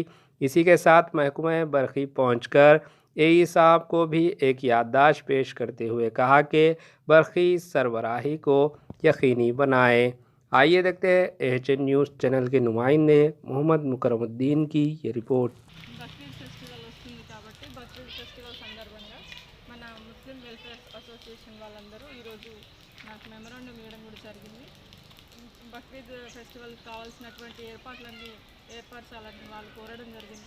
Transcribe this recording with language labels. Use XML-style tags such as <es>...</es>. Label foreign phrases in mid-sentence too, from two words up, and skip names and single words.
<ur>اسی کے ساتھ محکمہ برقی پہنچ کر اے صاحب کو بھی ایک یادداشت پیش کرتے ہوئے کہا کہ برقی سربراہی کو یقینی بنائیں۔ آئیے دیکھتے ہیں AHN نیوز چینل کے نمائندے محمد مکرم الدین کی یہ رپورٹ۔</ur> <te>బక్రీద్ ఫెస్టివల్ వస్తుంది కాబట్టి బక్రీద్ ఫెస్టివల్ సందర్భంగా మన ముస్లిం వెల్ఫేర్ అసోసియేషన్ వాళ్ళందరూ ఈరోజు నాకు మెమరాండం ఇవ్వడం కూడా జరిగింది. బక్రీద్ ఫెస్టివల్ కావాల్సినటువంటి ఏర్పరచాలని వాళ్ళు కోరడం జరిగింది.</te>